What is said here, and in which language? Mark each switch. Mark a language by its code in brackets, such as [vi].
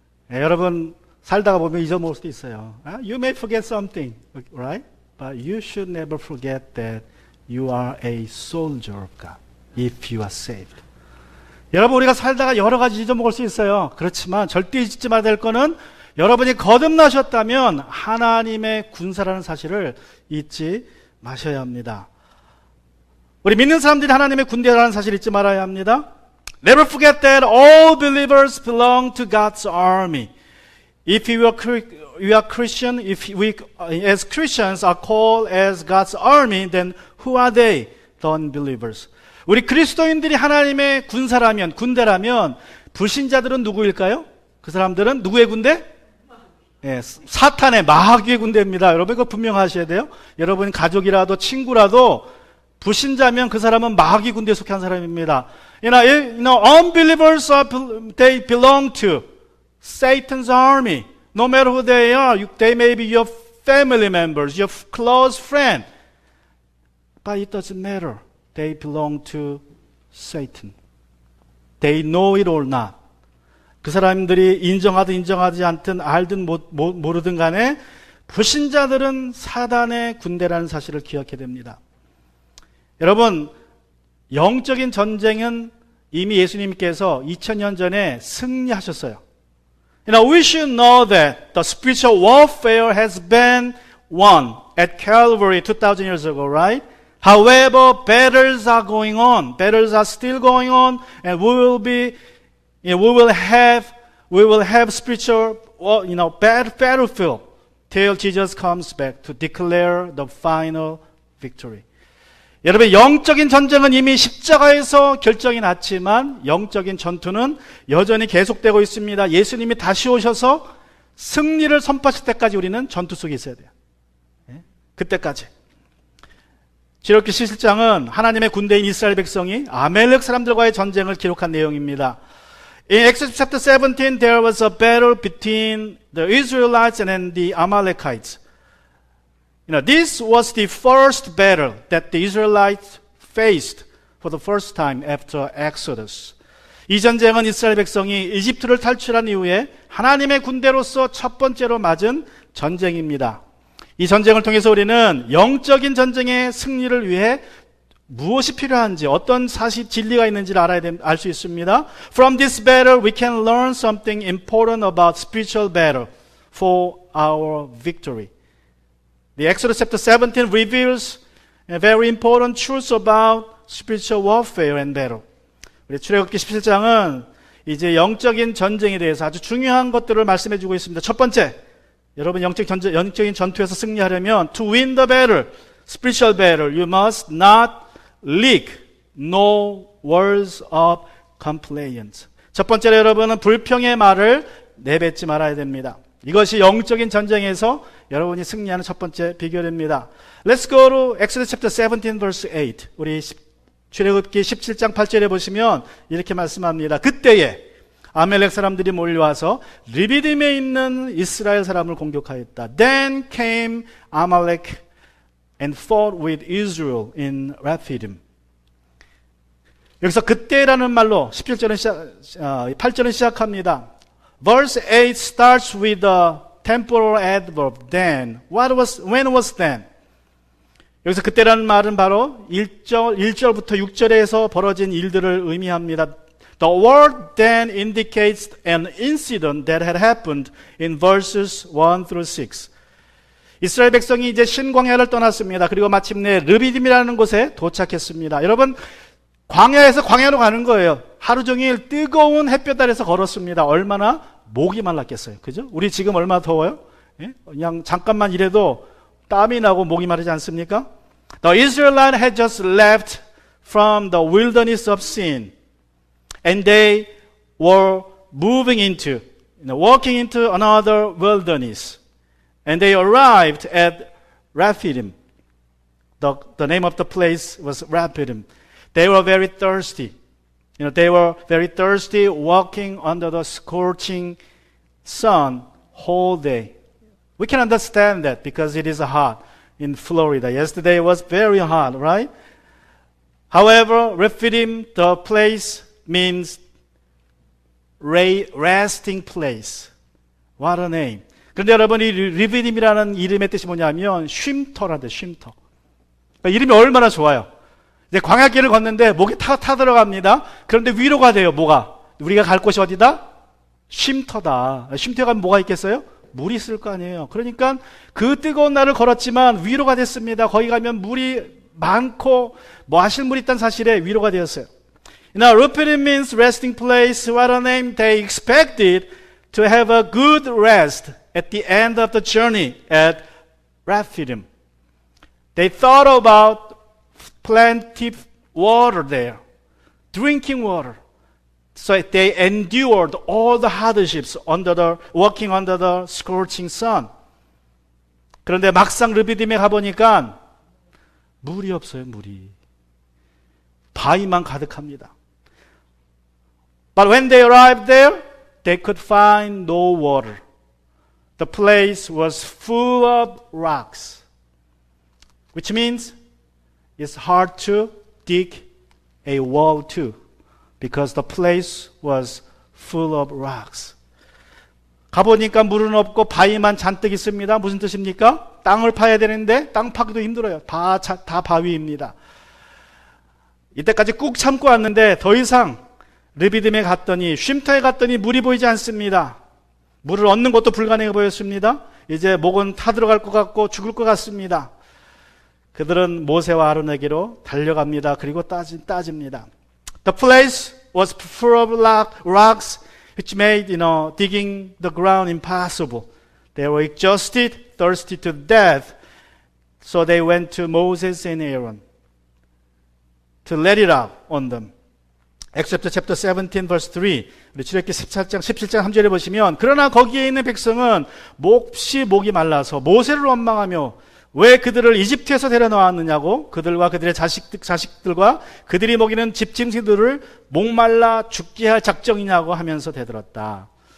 [ko] 여러분 살다가 보면 잊어먹을 수도 있어요. [en] You may forget something, right? But you should never forget that you are a soldier of God if you are saved. [ko] 여러분 우리가 살다가 여러 가지 잊어먹을 수 있어요. 그렇지만 절대 잊지 말아야 될 거는 여러분이 거듭나셨다면 하나님의 군사라는 사실을 잊지 마셔야 합니다. 우리 믿는 사람들이 하나님의 군대라는 사실을 잊지 말아야 합니다. [en] Never forget that all believers belong to God's army. If we are Christian, if we as Christians are called as God's army, then who are they? The unbelievers. [ko] 우리 그리스도인들이 하나님의 군대라면 불신자들은 누구일까요? 그 사람들은 누구의 군대? 예, 사탄의 마귀의 군대입니다. 여러분 이거 분명하셔야 돼요. 여러분 가족이라도 친구라도 불신자면 그 사람은 마귀 군대에 속한 사람입니다. [en] Unbelievers they belong to Satan's army. No matter who they are, they may be your family members, your close friend. But it doesn't matter. They belong to Satan. They know it or not. [ko] 그 사람들이 인정하든 인정하지 않든 알든 모르든 간에 불신자들은 사단의 군대라는 사실을 기억해야 됩니다. 여러분, 영적인 전쟁은 이미 예수님께서 2000년 전에 승리하셨어요. [en] We should know that the spiritual warfare has been won at Calvary 2000 years ago, right? However, battles are going on. Battles are still going on, and we will have spiritual, battlefield till Jesus comes back to declare the final victory. [ko] 여러분, 영적인 전쟁은 이미 십자가에서 결정이 났지만 영적인 전투는 여전히 계속되고 있습니다. 예수님이 다시 오셔서 승리를 선포하실 때까지 우리는 전투 속에 있어야 돼요. 그때까지. 출애굽기 17장은 하나님의 군대인 이스라엘 백성이 아멜렉 사람들과의 전쟁을 기록한 내용입니다. [en] In Exodus chapter 17, there was a battle between the Israelites and the Amalekites. This was the first battle that the Israelites faced for the first time after Exodus. [ko] 이 전쟁은 이스라엘 백성이 이집트를 탈출한 이후에 하나님의 군대로서 첫 번째로 맞은 전쟁입니다. 이 전쟁을 통해서 우리는 영적인 전쟁의 승리를 위해 무엇이 필요한지, 어떤 사실 진리가 있는지를 알 수 있습니다. [en] From this battle, we can learn something important about spiritual battle for our victory. The Exodus chapter 17 reveals a very important truth about spiritual warfare and battle. [ko] 우리 출애굽기 17장은 이제 영적인 전쟁에 대해서 아주 중요한 것들을 말씀해 주고 있습니다. 첫 번째, 여러분 영적인 전투에서 승리하려면 [en] to win the battle, spiritual battle, you must not leak no words of complaint. [ko] 첫 번째로 여러분은 불평의 말을 내뱉지 말아야 됩니다. 이것이 영적인 전쟁에서 여러분이 승리하는 첫 번째 비결입니다. [en] Let's go to Exodus chapter 17 verse 8. [ko] 우리 출애굽기 17장 8절에 보시면 이렇게 말씀합니다. 그때에 아멜렉 사람들이 몰려와서 르비딤에 있는 이스라엘 사람을 공격하였다. [en] Then came Amalek and fought with Israel in Rephidim. [ko] 여기서 그때라는 말로 8절은 시작합니다. [en] Verse 8 starts with the temporal adverb then. When was then? [ko] 여기서 그때라는 말은 바로 1절부터 6절에서 벌어진 일들을 의미합니다. [en] The word then indicates an incident that had happened in verses 1 through 6. [ko] 이스라엘 백성이 이제 신광야를 떠났습니다. 그리고 마침내 르비딤이라는 곳에 도착했습니다. 여러분, 광야에서 광야로 가는 거예요. 하루 종일 뜨거운 햇볕 아래서 걸었습니다. 얼마나 목이 말랐겠어요. 그죠? 우리 지금 얼마나 더워요? 예? 그냥 잠깐만 일해도 땀이 나고 목이 마르지 않습니까? [en] The Israelites had just left from the wilderness of sin. And they were walking into another wilderness. And they arrived at Rephidim. The name of the place was Rephidim. They were very thirsty. They were very thirsty, walking under the scorching sun whole day. We can understand that because it is hot in Florida. Yesterday was very hot, right? However, Rephidim, the place means resting place. What a name. [ko] 그런데 여러분, 이 리비딤이라는 이름의 뜻이 뭐냐면 쉼터라는데, 쉼터. 그러니까 이름이 얼마나 좋아요. 이제 광야길을 걷는데 목이 타 들어갑니다. 그런데 위로가 돼요. 뭐가? 우리가 갈 곳이 어디다? 쉼터다. 쉼터에 가면 뭐가 있겠어요? 물이 있을 거 아니에요. 그러니까 그 뜨거운 날을 걸었지만 위로가 됐습니다. 거기 가면 물이 많고 마실 물이 있다는 사실에 위로가 되었어요. [en] Rephidim means resting place. What a name. They expected to have a good rest at the end of the journey at Rephidim. They thought about plenty of water there, drinking water. So they endured all the hardships working under the scorching sun. [ko] 그런데 막상 르비딤에 가보니까 물이 없어요, 물이. 바위만 가득합니다. [en] But when they arrived there, they could find no water. The place was full of rocks, which means it's hard to dig a well too, because the place was full of rocks. [ko] 가보니까 물은 없고 바위만 잔뜩 있습니다. 무슨 뜻입니까? 땅을 파야 되는데 땅 파기도 힘들어요. 다 바위입니다. 이때까지 꾹 참고 왔는데 더 이상 르비딤에 갔더니, 쉼터에 갔더니 물이 보이지 않습니다. 물을 얻는 것도 불가능해 보였습니다. 이제 목은 타들어갈 것 같고 죽을 것 같습니다. 그들은 모세와 아론에게로 달려갑니다. 그리고 따집니다. [en] The place was full of rocks, which made, digging the ground impossible. They were exhausted, thirsty to death. So they went to Moses and Aaron to let it out on them. Exodus chapter 17 verse 3. [ko] 우리 출애굽기 17장 3절에 보시면, 그러나 거기에 있는 백성은 몹시 목이 말라서 모세를 원망하며 왜 그들을 이집트에서 데려나왔느냐고, 그들과 그들의 자식들과 그들이 먹이는 집짐승들을 목말라 죽게 할 작정이냐고 하면서 대들었다.